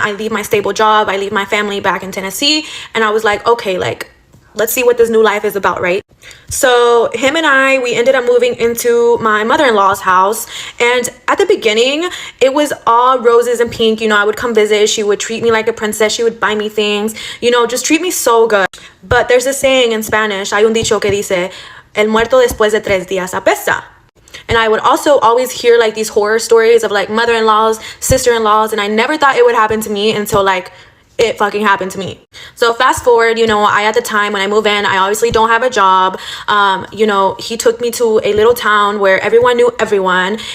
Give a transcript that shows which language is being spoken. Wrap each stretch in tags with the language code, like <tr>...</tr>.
<en>I leave my stable job. I leave my family back in Tennessee. And I was like, okay, like, let's see what this new life is about, right? So him and I, we ended up moving into my mother-in-law's house. And at the beginning, it was all roses and pink. You know, I would come visit. She would treat me like a princess. She would buy me things, you know, just treat me so good. But there's a saying in Spanish,</en> <es>hay un dicho que dice, el muerto después de 3 días apesta.</es> <en>And I would also always hear like these horror stories of like mother-in-laws, sister-in-laws. And I never thought it would happen to me until like it fucking happened to me. So fast forward, you know, at the time when I move in, I obviously don't have a job. You know, he took me to a little town where everyone knew everyone.</en>